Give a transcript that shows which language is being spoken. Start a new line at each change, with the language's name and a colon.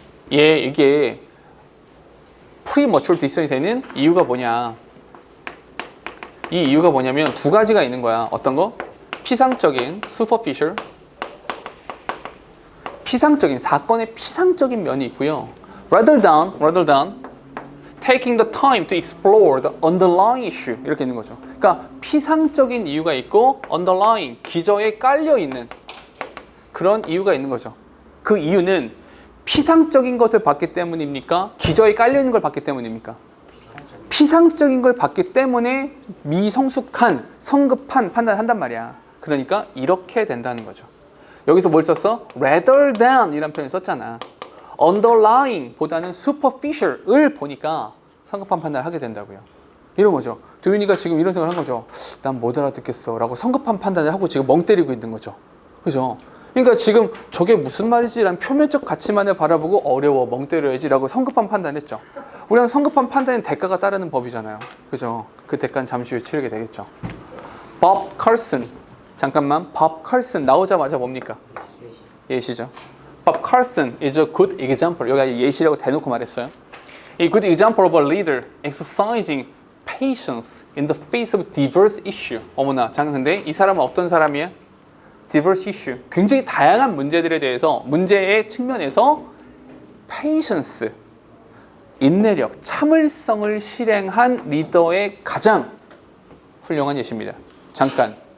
Korean: 이게
English: premature decision
Korean: 이 되는 이유가 뭐냐? 이 이유가 뭐냐면 두 가지가 있는 거야. 어떤 거? 피상적인 superficial, 피상적인 사건의 피상적인 면이 있고요.
English: rather than taking the time to explore the underlying issue
Korean: 이렇게 있는 거죠. 그러니까 피상적인 이유가 있고 underlying 기저에 깔려 있는 그런 이유가 있는 거죠. 그 이유는 피상적인 것을 봤기 때문입니까? 기저에 깔려 있는 걸 봤기 때문입니까? 피상적인 걸 봤기 때문에 미성숙한 성급한 판단을 한단 말이야. 그러니까 이렇게 된다는 거죠. 여기서 뭘 썼어?
English: rather than
Korean: 이라는 표현을 썼잖아. underlying 보다는 superficial을 보니까 성급한 판단을 하게 된다고요. 이런 거죠. 도윤이가 지금 이런 생각을 한 거죠. 난 못 알아듣겠어 라고 성급한 판단을 하고 지금 멍 때리고 있는 거죠. 그죠? 그러니까 지금 저게 무슨 말이지? 라는 표면적 가치만을 바라보고 어려워 멍 때려야지 라고 성급한 판단을 했죠. 우리는 성급한 판단은 대가가 따르는 법이잖아요. 그죠? 그 대가는 잠시 후에 치르게 되겠죠. Bob Carson. 잠깐만. Bob Carson 나오자마자 뭡니까? 예시죠.
English: Bob Carson is a good example.
Korean: 여기 예시라고 대놓고 말했어요.
English: A good example of a leader exercising patience in the face of diverse issue.
Korean: 어머나, 잠깐 근데 이 사람은 어떤 사람이야?
English: diverse issue.
Korean: 굉장히 다양한 문제들에 대해서 문제의 측면에서 patience, 인내력, 참을성을 실행한 리더의 가장 훌륭한 예시입니다. 잠깐.